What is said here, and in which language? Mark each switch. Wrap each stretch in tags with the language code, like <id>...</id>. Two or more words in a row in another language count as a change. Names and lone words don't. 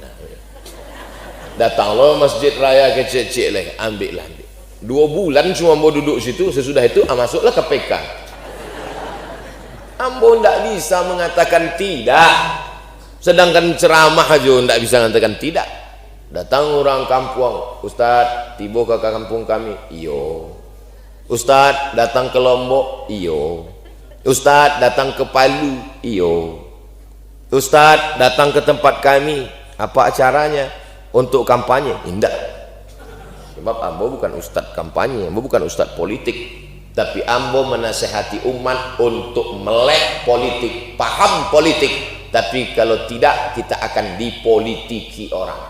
<id>Datanglah Masjid Raya kecil-kecil lagi, ambil. 2 bulan cuma Ambo duduk situ, sesudah itu masuklah KPK. Ambo tidak bisa mengatakan tidak. Sedangkan ceramah aja tidak bisa mengatakan tidak. Datang orang kampung, Ustaz tiba ke kampung kami, iyo. Ustaz datang ke Lombok, iyo. Ustaz datang ke Palu, iyo. Ustaz datang ke tempat kami, apa acaranya? Untuk kampanye? Tidak. Sebab Ambo bukan ustaz kampanye, Ambo bukan ustaz politik, tapi Ambo menasehati umat untuk melek politik, paham politik. Tapi kalau tidak, kita akan dipolitiki orang.</id>